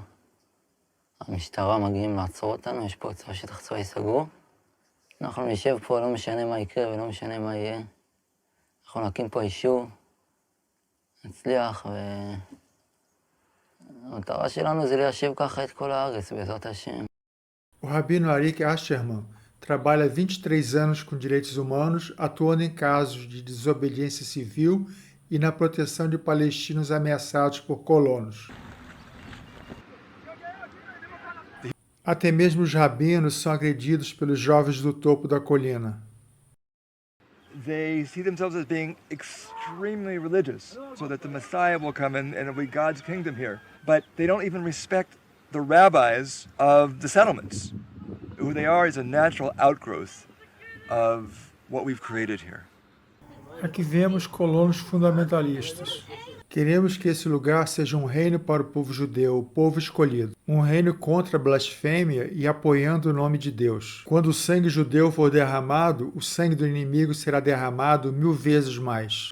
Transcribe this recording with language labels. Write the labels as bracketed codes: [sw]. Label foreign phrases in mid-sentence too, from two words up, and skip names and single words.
[he] המשטרה מגיעים לעצור אותנו, יש פה שטח צבאי סגור. אנחנו נשב פה, לא משנה מה יקרה ולא משנה מה יהיה. אנחנו נקים פה אישור, נצליח, והמטרה שלנו זה ליישב ככה את כל הארץ, בעזרת השם. [pt] O rabino Arik Asherman trabalha há 23 anos com direitos humanos, atuando em casos de desobediência civil e na proteção de palestinos ameaçados por colonos. Até mesmo os rabinos são agredidos pelos jovens do topo da colina. [en] They see themselves as being extremely religious, so that the Messiah will come and it'll be God's kingdom here. But they don't even respect the rabbis of the settlements. Who they are is a natural outgrowth of what we've created here. [pt] Aqui vemos colonos fundamentalistas. Queremos que esse lugar seja um reino para o povo judeu, o povo escolhido. Um reino contra a blasfêmia e apoiando o nome de Deus. Quando o sangue judeu for derramado, o sangue do inimigo será derramado 1000 vezes mais.